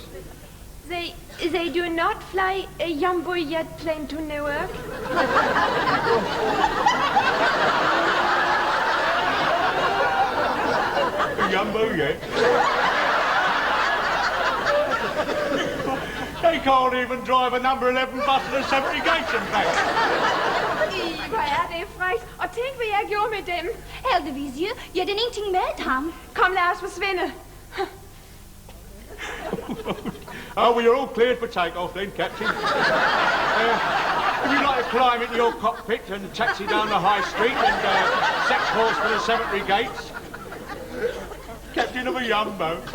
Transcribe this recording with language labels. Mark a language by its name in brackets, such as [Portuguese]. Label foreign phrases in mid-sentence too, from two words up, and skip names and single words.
[English] They do not fly a jumbo jet plane to Newark. Jumbo jet? They can't even drive a number 11 bus to the 70 gates and back. [Danish] Hvor er det frækt. Og tænk, hvad jeg gjorde med dem. Heldigvis, jeg den ingenting med ham. Kom, lad os forsvinde. [English] Oh, well, you're all cleared for takeoff then, Captain. Would you like to climb into your cockpit and taxi down the high street and set course for the cemetery gates? Captain of a jumbo.